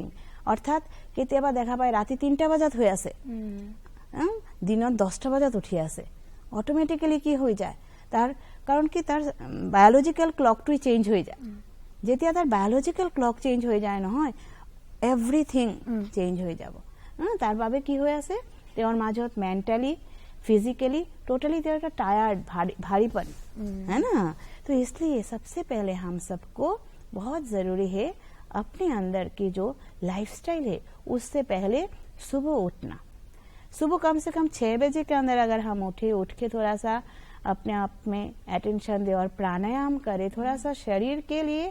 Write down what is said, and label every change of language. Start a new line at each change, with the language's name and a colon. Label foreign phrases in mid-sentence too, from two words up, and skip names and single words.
Assamese: অৰ্থাৎ কেতিয়াবা দেখা পায় ৰাতি 3টা বজাত হৈ আছে, দিনত 10টা বজাত উঠি আছে। অটোমেটিক্যালি কি হৈ যায় তাৰ, কাৰণ কি তাৰ
English: biological clock change
Assamese: হৈ যায়। যেতিয়া তাৰ
English: biological clock change
Assamese: হৈ যায় নহয়, এভৰিথিং চেঞ্জ হৈ যাব। তাৰ বাবে কি হৈ আছে, তেওঁৰ মাজত মেণ্টেলি,
English: physically totally
Hindi: तेरा टायर्ड, भारीपन है ना। तो इसलिए सबसे पहले हम सबको बहुत जरूरी है अपने अंदर की जो लाइफस्टाइल है, उससे पहले सुबह उठना। सुबह कम से कम 6 बजे के अंदर अगर हम उठ के थोड़ा सा अपने आप में अटेंशन दे और प्राणायाम करे थोड़ा सा शरीर के लिए।